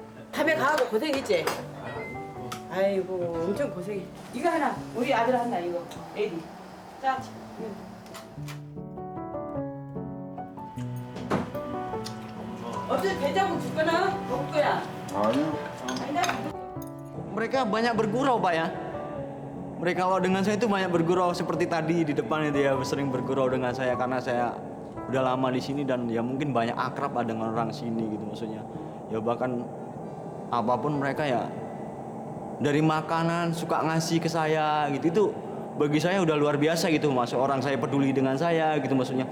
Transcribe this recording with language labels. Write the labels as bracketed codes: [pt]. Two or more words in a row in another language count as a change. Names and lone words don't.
[ko] 밤에 가고 고생했지. 아이고 엄청 고생해. 이거 하나 우리 아들 하나 이거 에디. 자. 어쩌니 된장국 줄 거나 먹을 거야? 아니요. [id] Mereka banyak bergurau Pak ya. Mereka kalau dengan saya itu banyak bergurau seperti tadi di depan itu ya sering bergurau dengan saya karena saya udah lama di sini dan ya mungkin banyak akrab lah dengan orang sini gitu maksudnya. Ya bahkan apapun mereka ya dari makanan suka ngasih ke saya gitu itu bagi saya udah luar biasa gitu masuk orang saya peduli dengan saya gitu maksudnya.